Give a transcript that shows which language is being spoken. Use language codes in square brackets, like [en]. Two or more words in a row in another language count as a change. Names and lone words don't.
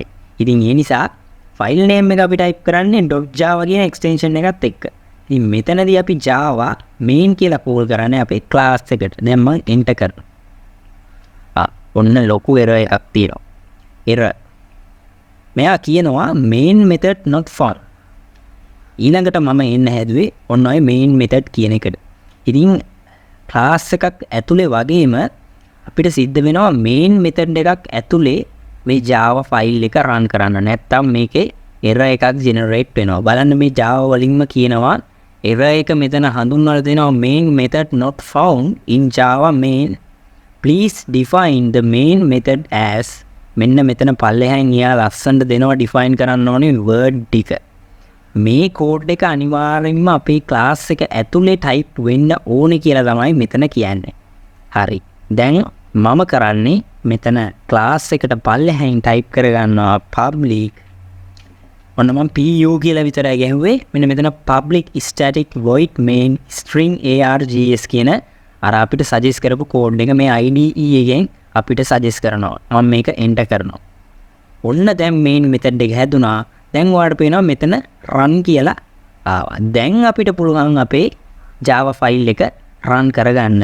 [si] ඉතින් ඒ නිසා [en] file name [si] එක අපි ටයිප් කරන්නේ .java කියන extension එකත් එක්ක. ඉතින් මෙතනදී අපි Java main කියලා කෝල් කරන්නේ අපේ class එකට. දැන් මම enter කරනවා. ඔන්න ලොකු error එකක් තියෙනවා. [en] error [si] මෙයා කියනවා [en] main method not found. [si] ඊළඟට මම එන්න හැදුවේ ඔන්න ඔය [en] main method [si] කියන එකට. ඉතින් class එකක් ඇතුලේ වගේම අපිට සිද්ධ වෙනවා [en] main method [si] එකක් ඇතුලේ මේ [en] Java file [si] එක run කරන්න. නැත්තම් මේකේ error එකක් generate වෙනවා. බලන්න මේ Java වලින්ම කියනවා error එක මෙතන හඳුන්වලා දෙනවා [en] main method not found in Java main. Please define the main method as [si] මෙන්න මෙතන පල්ලෙහාන් එයා ලස්සනට දෙනවා ඩිෆයින් කරන්න ඕනේ වර්ඩ් ටික. මේ කෝඩ් එක අනිවාර්යෙන්ම අපේ ක්ලාස් එක ඇතුලේ ටයිප් වෙන්න ඕනේ කියලා තමයි මෙතන කියන්නේ. හරි. දැන් මම කරන්නේ මෙතන ක්ලාස් එකට පල්ලෙහාන් ටයිප් කරගන්නවා public. ඔන්න මම PU කියලා විතරයි ගැහුවේ. මෙන්න මෙතන [en] public static void main string args [si] කියන අර අපිට සජෙස්ට් කරපු කෝඩ් එක මේ IDE එකෙන් අපිට සජෙස්ට් කරනවා. මම මේක එන්ටර් කරනවා. ඔන්න දැන් [en] main method [si] එක හැදුනා. දැන් ඔයාලට පේනවා මෙතන run කියලා ආවා. දැන් අපිට පුළුවන් අපේ Java ෆයිල් එක run කරගන්න.